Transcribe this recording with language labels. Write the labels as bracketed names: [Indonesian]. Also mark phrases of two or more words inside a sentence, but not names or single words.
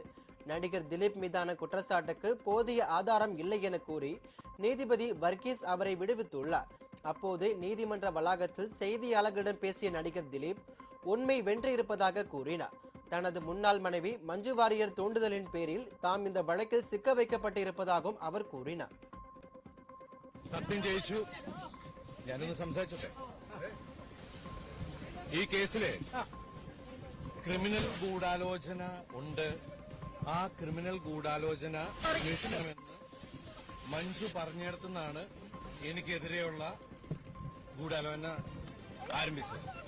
[Tamil] நடிகர் திலீப் மீதான குற்றச்சாட்டுக்கு போதிய ஆதாரம் இல்லை என கூறி நீதிபதி வர்கீஸ் அவரை விடுவித்துள்ளார். அப்போது நீதிமன்ற வளாகத்தில் செய்தியாளர்களிடம் பேசிய நடிகர் திலீப் உண்மை வென்று இருப்பதாக கூறினார். தனது முன்னாள் மனைவி மஞ்சு வாரியர் தூண்டுதலின் பேரில் தாம் இந்த வழக்கில் சிக்க வைக்கப்பட்டிருப்பதாகவும் அவர் கூறினார். [Malayalam] സത്യം ജയിച്ചു. ഞാനൊന്ന് സംസാരിച്ചോട്ടെ. ഈ കേസിലെ ക്രിമിനൽ ഗൂഢാലോചന ഉണ്ട്. ആ ക്രിമിനൽ ഗൂഢാലോചന അന്വേഷിക്കണമെന്ന് മഞ്ജു പറഞ്ഞിടത്തുനിന്നാണ് എനിക്കെതിരെയുള്ള ഗൂഢാലോചന ആരംഭിച്ചത്.